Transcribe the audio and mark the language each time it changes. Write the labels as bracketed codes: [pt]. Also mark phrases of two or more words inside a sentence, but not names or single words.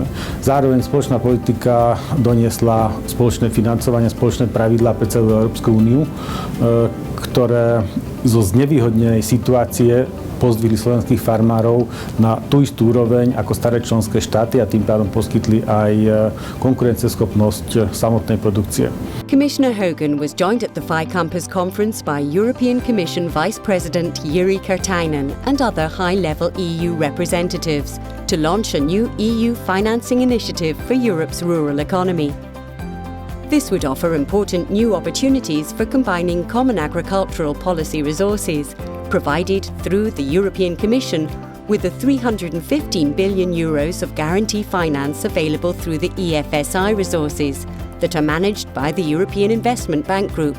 [sk] Zároveň spoločná politika doniesla spoločné financovanie, spoločné pravidlá pre celú Európsku úniu, ktoré zo znevýhodnenej situácie pozdvihli slovenských farmárov na tú istú úroveň ako staré členské štáty a tým pádom poskytli aj konkurencieschopnosť samotnej produkcie. [en] Commissioner Hogan was joined at the FiCampus conference by European Commission Vice President Jiri Katainen and other high-level EU representatives to launch a new EU financing initiative for Europe's rural economy. This would offer important new opportunities for combining common agricultural policy resources provided through the European Commission with the €315 billion of guarantee finance available through the EFSI resources that are managed by the European Investment Bank Group.